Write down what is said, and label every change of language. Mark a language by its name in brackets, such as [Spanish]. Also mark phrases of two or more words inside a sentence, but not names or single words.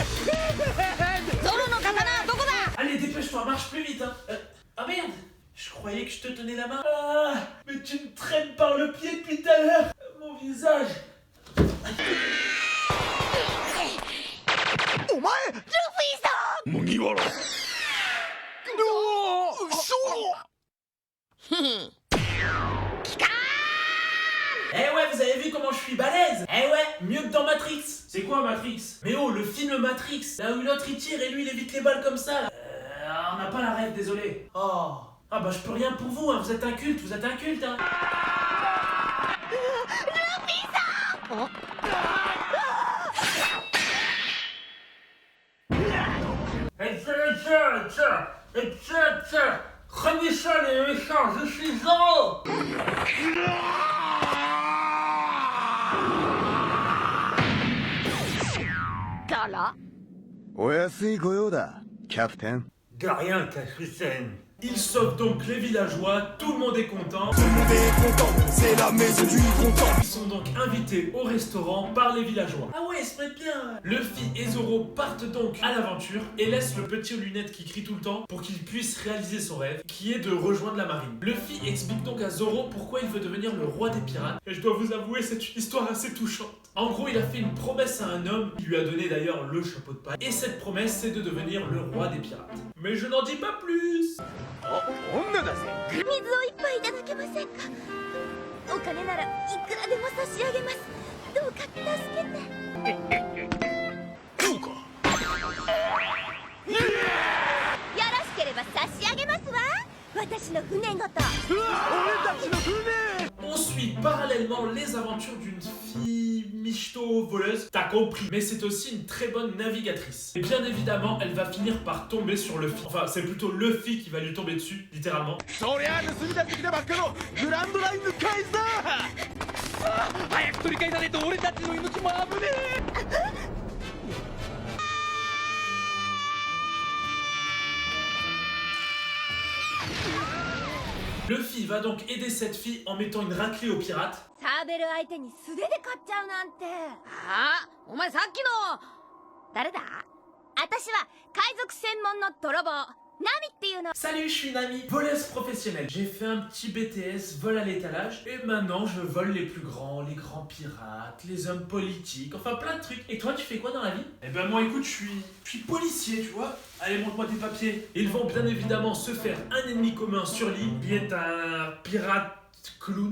[French] Allez, dépêche-toi, marche plus vite, hein. Ah merde, je croyais que je te tenais la main. Ah, mais tu me traînes par le pied depuis tout à l'heure. Mon visage. [Japanese] お前ルフィさん。麦わら。嘘。 [French] Eh ouais, vous avez vu comment je suis balèze? Eh ouais, mieux que dans Matrix. C'est quoi Matrix? Mais oh, le film Matrix, là où l'autre il tire et lui il évite les balles comme ça là. On n'a pas la rêve, désolé. Oh. Ah bah je peux rien pour vous, hein. Vous êtes un culte, hein. Prenez ça les méchants, je suis Zoro. [Japanese] だら。お安い御用だ、キャプテン。 [French] De rien, capitaine. Il sauve donc les villageois, tout le monde est content. Tout le monde est content, c'est la maison du content. Ils sont donc invités au restaurant par les villageois. Ah ouais, ils se mettent bien. Luffy et Zoro partent donc à l'aventure et laissent le petit aux lunettes qui crie tout le temps pour qu'il puisse réaliser son rêve, qui est de rejoindre la marine. Luffy explique donc à Zoro pourquoi il veut devenir le roi des pirates. Et je dois vous avouer, c'est une histoire assez touchante. En gros, il a fait une promesse à un homme, qui lui a donné d'ailleurs le chapeau de paille. Et cette promesse, c'est de devenir le roi des pirates. Mais je n'en dis pas plus. [Japanese] 女だぜ。水を一杯いただけませんか。お金ならいくらでも差し上げます。どうか助けて。そうか。よろしければ差し上げますわ。私の船ごと。俺たちの船。 [French] On suit parallèlement les aventures d'une fille michto voleuse, t'as compris, mais c'est aussi une très bonne navigatrice. Et bien évidemment, elle va finir par tomber sur Luffy. Enfin, c'est plutôt Luffy qui va lui tomber dessus, littéralement. [Japanese] そりゃ盗み出してきたばっかのグランドラインの返すだ。早く取り返さねえと俺たちの命も危ねえ。 [French] Luffy va donc aider cette fille en mettant une raclée aux pirates. [Japanese] サーベル相手に素手で勝っちゃうなんて。ああ、お前さっきの誰だ？私は海賊専門の泥棒。ナミっていうの。 [French] Salut, je suis Nami, voleuse professionnelle. J'ai fait un petit BTS, vol à l'étalage, et maintenant je vole les plus grands, les grands pirates, les hommes politiques, enfin plein de trucs. Et toi, tu fais quoi dans la vie? Eh ben moi, écoute, je suis policier, tu vois. Allez, montre-moi tes papiers. Ils vont bien évidemment se faire un ennemi commun sur l'île, qui est un pirate clown.